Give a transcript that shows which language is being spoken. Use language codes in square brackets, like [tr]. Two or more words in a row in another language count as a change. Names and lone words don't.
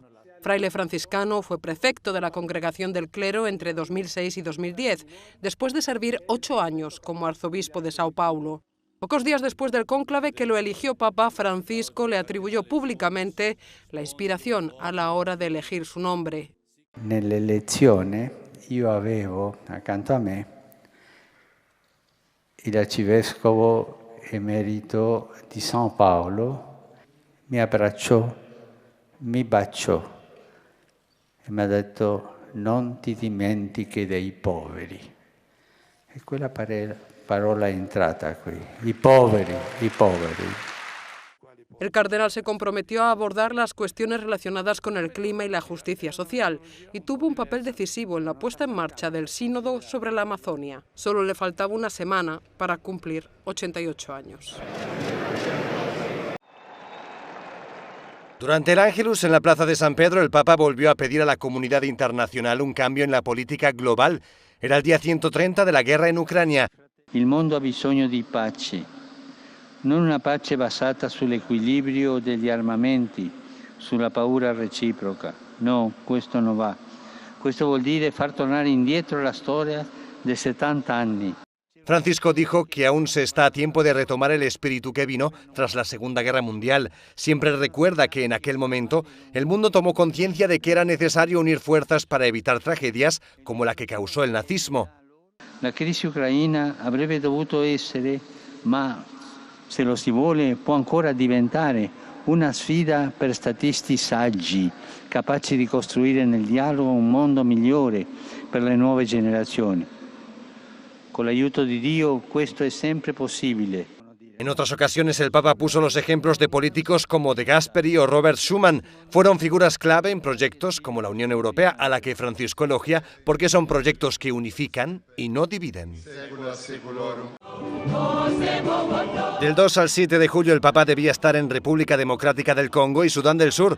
[es] Fraile franciscano, fue prefecto de la Congregación del Clero entre 2006 y 2010, después de servir 8 años como arzobispo de Sao Paulo. Pocos días después del cónclave que lo eligió Papa, Francisco le atribuyó públicamente la inspiración a la hora de elegir su nombre. [it] Nell'elezione io avevo accanto a me il arcivescovo emerito di San Paolo, mi abbracciò, mi baciò e mi ha detto non ti dimentichi dei poveri. E quella parola è entrata qui, i poveri, i poveri. [es] El cardenal se comprometió a abordar las cuestiones relacionadas con el clima y la justicia social y tuvo un papel decisivo en la puesta en marcha del sínodo sobre la Amazonia. Solo le faltaba una semana para cumplir 88 años. Durante el Ángelus en la Plaza de San Pedro, el Papa volvió a pedir a la comunidad internacional un cambio en la política global. Era el día 130 de la guerra en Ucrania. [it] Il mondo ha bisogno di pace, non una pace basata sull'equilibrio degli armamenti, sulla paura reciproca. No, questo non va. Questo vuol dire far tornare indietro la storia di 70 anni. [es] Francisco dijo que aún se está a tiempo de retomar el espíritu que vino tras la Segunda Guerra Mundial. Siempre recuerda que en aquel momento el mundo tomó conciencia de que era necesario unir fuerzas para evitar tragedias como la que causó el nazismo. [it] La crisi ucraina avrebbe dovuto essere, ma se lo si vuole può ancora diventare, una sfida per statisti saggi, capaci di costruire nel dialogo un mondo migliore per le nuove generazioni. Con l'aiuto di Dio questo è sempre possibile. [es] En otras ocasiones el Papa puso los ejemplos de políticos como De Gasperi o Robert Schuman. Fueron figuras clave en proyectos como la Unión Europea, a la que Francisco elogia porque son proyectos que unifican y no dividen. Del 2 al 7 de julio el Papa debía estar en República Democrática del Congo y Sudán del Sur.